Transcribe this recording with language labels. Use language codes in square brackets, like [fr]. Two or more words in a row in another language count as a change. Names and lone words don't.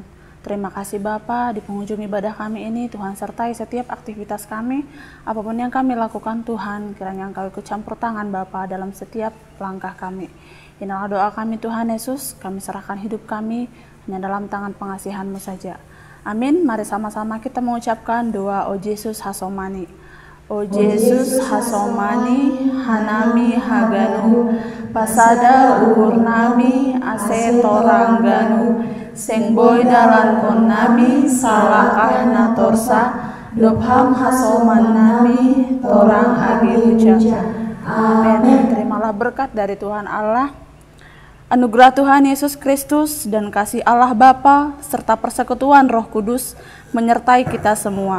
[id] Terima kasih Bapa, di penghujung ibadah kami ini Tuhan sertai setiap aktivitas kami, apapun yang kami lakukan Tuhan, kiranya Engkau ikut campur tangan Bapa dalam setiap langkah kami. Inilah doa kami Tuhan Yesus, kami serahkan hidup kami hanya dalam tangan pengasihan-Mu saja. Amin. Mari sama-sama kita mengucapkan doa O Yesus Hasomani. [bts] O Yesus Hasomani, Hanami Haganu, Pasada Uhurnami, Ase Torangganu, Sengboy dalan konami, salakah natorsa, Dobham Hasoman nami, Torang agi huja. [id] Amin. Terimalah berkat dari Tuhan Allah, anugerah Tuhan Yesus Kristus, dan kasih Allah Bapa serta persekutuan Roh Kudus menyertai kita semua.